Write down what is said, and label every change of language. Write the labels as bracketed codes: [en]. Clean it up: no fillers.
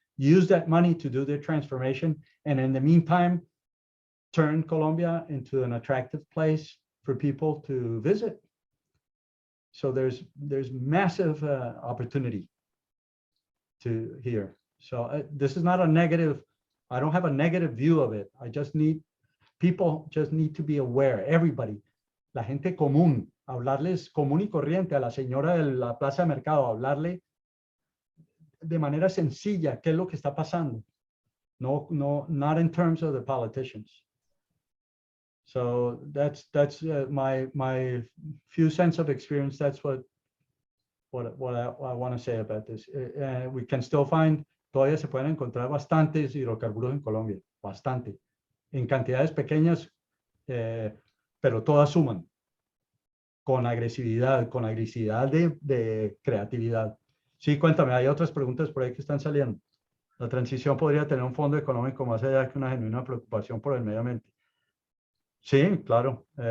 [en] Use that money to do the transformation. And in the meantime, turn Colombia into an attractive place for people to visit. So there's massive opportunity to here. So this is not a negative. I don't have a negative view of it. I just need, people just need to be aware, everybody, [es] la gente común, hablarles común y corriente a la señora de la plaza de mercado, hablarle de manera sencilla qué es lo que está pasando. [en] No, not in terms of the politicians. So that's my few cents of experience. That's what I want to say about this. We can still find, [es] todavía se pueden encontrar bastantes hidrocarburos en Colombia, bastante, en cantidades pequeñas, pero todas suman, con agresividad de creatividad. Sí, cuéntame, hay otras preguntas por ahí que están saliendo. La transición podría tener un fondo económico más allá que una genuina preocupación por el medio ambiente. Sí, claro.